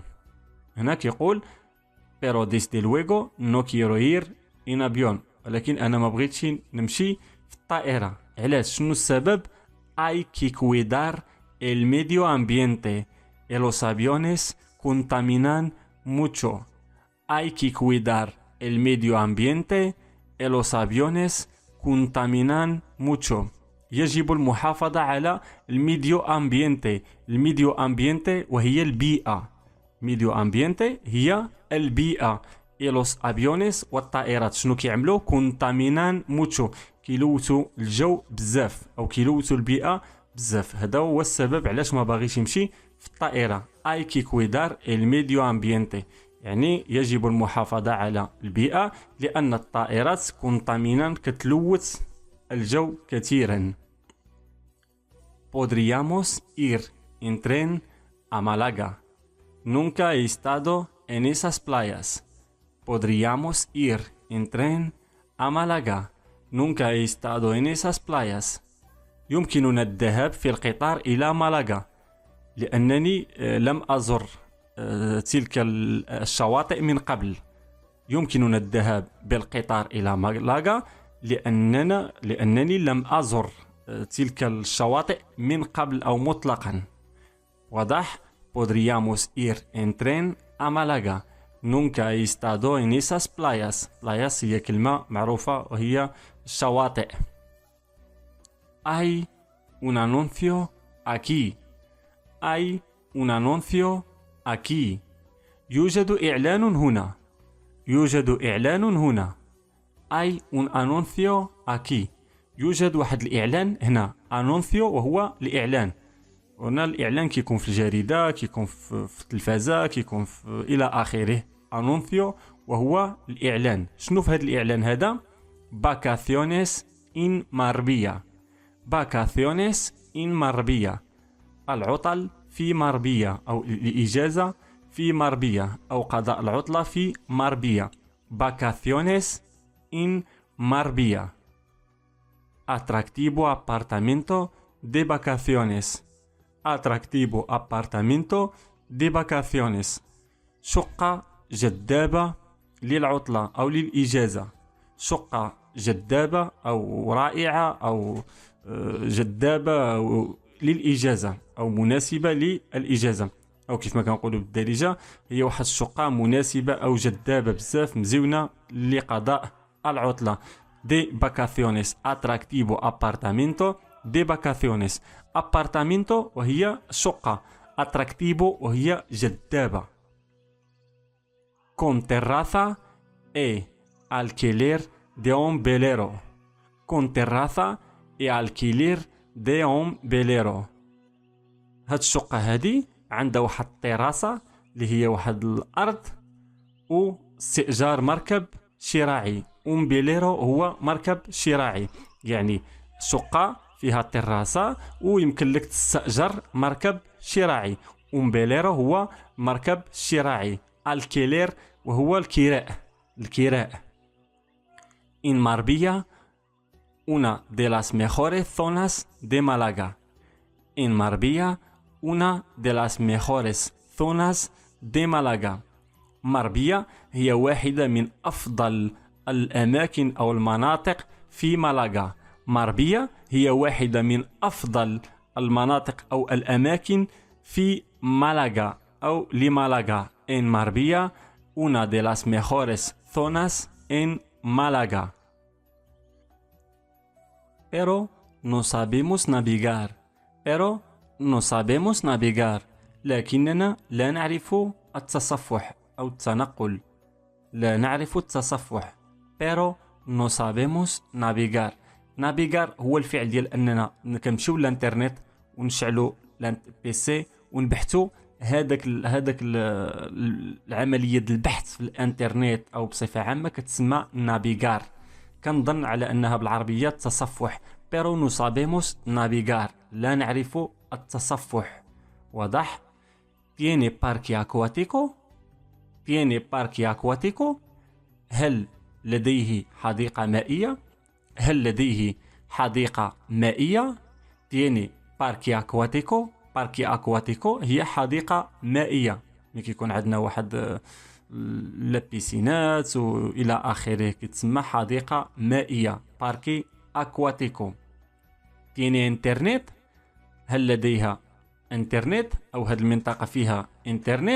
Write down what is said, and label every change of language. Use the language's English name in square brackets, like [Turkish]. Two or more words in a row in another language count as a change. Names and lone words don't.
[Arabic] هنا كيقول [Spanish] pero desde luego no quiero ir en avión. [Arabic] ولكن أنا ما بغيتش نمشي في الطائرة. علاش؟ شنو السبب؟ [Spanish] hay que cuidar el medio ambiente y los aviones contaminan mucho. Hay que cuidar el medio ambiente y los aviones contaminan mucho. [Arabic] يجب المحافظة على [Spanish] el medio ambiente. el medio ambiente [Arabic] وهي البيئة. [Spanish] medio ambiente [Arabic] هي البيئة. [Spanish] y los aviones [Arabic] والطائرات شنو كيعملوا؟ [Spanish] contaminan mucho, [Arabic] كيلوثوا الجو بزاف أو كيلوثوا البيئة بزاف. هذا هو السبب علاش ما باغيش يمشي في الطائرة. [Spanish] hay que cuidar el medio ambiente, [Arabic] يعني يجب المحافظة على البيئة لأن الطائرات كونتامينان كتلوث الجو كثيرا. [Spanish] Podríamos ir en tren a Málaga. Nunca he estado en esas playas. Podríamos ir en tren a Málaga. Nunca he estado en esas playas. [Arabic] يمكننا الذهاب في القطار إلى مالاغا لأنني لم أزر تلك الشواطئ من قبل. يمكننا الذهاب بالقطار إلى مالاغا لأنني لم أزر تلك الشواطئ من قبل أو مطلقا. واضح؟ [Spanish] Podríamos ir en tren a Málaga. Nunca he estado en esas playas. [Arabic] playas هي كلمة معروفة وهي الشواطئ. [Spanish] Hay un anuncio aquí. Hay un anuncio aquí. [Arabic] يوجد إعلان هنا. يوجد إعلان هنا. [Spanish] Hay un anuncio aquí. [Arabic] يوجد واحد الإعلان هنا. anuncio وهو الإعلان. هنا الإعلان كيكون في الجريدة، كيكون في التلفازة، كيكون إلى آخره. anuncio وهو الإعلان. شنو في هذا الإعلان هذا؟ [Spanish] vacaciones en Marbella. vacaciones en Marbella. [Arabic] العطل في ماربيا أو الإجازة في ماربيا أو قضاء العطلة في ماربيا. vacaciones en Marbella. [Spanish] Atractivo apartamento de vacaciones. Atractivo apartamento de vacaciones. [Arabic] شقة جذابة للعطلة أو للإجازة. شقة جذابة أو رائعة أو جذابة للإجازة أو مناسبة للإجازة، أو كيف ما كنقولوا بالدارجة هي واحد الشقة مناسبة أو جذابة بزاف مزيونة لقضاء العطلة. [Spanish] de vacaciones. Atractivo apartamento de vacaciones. [Arabic] apartamento وهي شقة. atractivo وهي جذابة. [Spanish] con terraza e alquiler de un velero. con terraza e alquiler de un velero. [Arabic] هاد الشقة هادي عندها واحد التيراسة اللي هي واحد الأرض واستئجار مركب شراعي. [Spanish] un velero [Arabic] هو مركب شراعي، يعني شقة فيها تيراسة ويمكن لك تستأجر مركب شراعي. [Spanish] un velero [Arabic] هو مركب شراعي. alquiler وهو الكراء. [Spanish] en Marbella, una de las mejores zonas de Málaga. en Marbella, una de las mejores zonas de Málaga. [Arabic] Marbella هي واحدة من أفضل الأماكن أو المناطق في مالاغا. ماربيا هي واحدة من أفضل المناطق أو الأماكن في مالاغا أو لمالاغا. [Spanish] en Marbella, una de las mejores zonas en Málaga. Pero no sabemos navegar. Pero no sabemos navegar. [Arabic] لكننا لا نعرف التصفح أو التنقل. لا نعرف التصفح. [Spanish] Pero no sabemos navegar. [Arabic] navegar هو الفعل ديال أننا كنمشيو للإنترنت ونشعلوا البيسي ونبحثوا هذاك العملية البحث في الإنترنت أو بصفة عامة كتسمى navegar. كنظن على أنها بالعربية تصفح. [Spanish] Pero no sabemos navegar. [Arabic] لا نعرف التصفح. واضح؟ [Spanish] tiene parque acuático. tiene parque acuático. [Arabic] هل لديه حديقة مائية؟ هل لديه حديقة مائية؟ [Spanish] tiene parque acuático. parque acuático [Arabic] هي حديقة مائية. ملي كيكون عندنا واحد لابيسينات وإلى آخره كتسمى حديقة مائية. [Spanish] parque acuático. tiene internet. [Arabic] هل لديها انترنت أو هذه المنطقة فيها انترنت؟